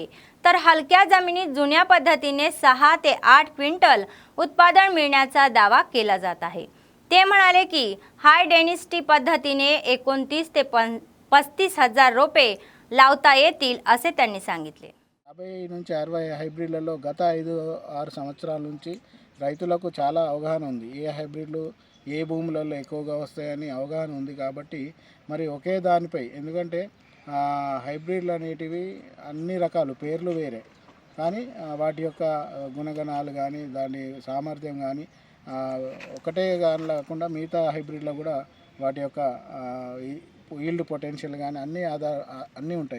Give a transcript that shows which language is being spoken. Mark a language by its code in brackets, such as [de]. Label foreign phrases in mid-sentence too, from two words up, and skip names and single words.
[mr] तर हलक्या जमिनीत जुन्या पद्धतीने 6 ते 8 क्विंटल उत्पादन मिळण्याचा दावा केला जात आहे. ते म्हणाले की [en] high density [mr] पद्धतीने 29 ते 35 हजार रोपे लावता येतील असे त्यांनी सांगितले. [te] 50 నుంచి 60 హైబ్రిడ్లలో గత 5-6 సంవత్సరాల నుంచి రైతులకు చాలా అవగాహన ఉంది. ఏ హైబ్రిడ్లు ఏ భూములలో ఎక్కువగా వస్తాయని అవగాహన ఉంది. కాబట్టి మరి ఒకే దానిపై, ఎందుకంటే హైబ్రిడ్లు అనేటివి అన్ని రకాలు పేర్లు వేరే, కానీ వాటి యొక్క గుణగణాలు కానీ దాని సామర్థ్యం కానీ ఒకటే కానీ లేకుండా మిగతా హైబ్రిడ్లో కూడా వాటి యొక్క [en] yield potential [te] కానీ అన్నీ ఉంటాయి.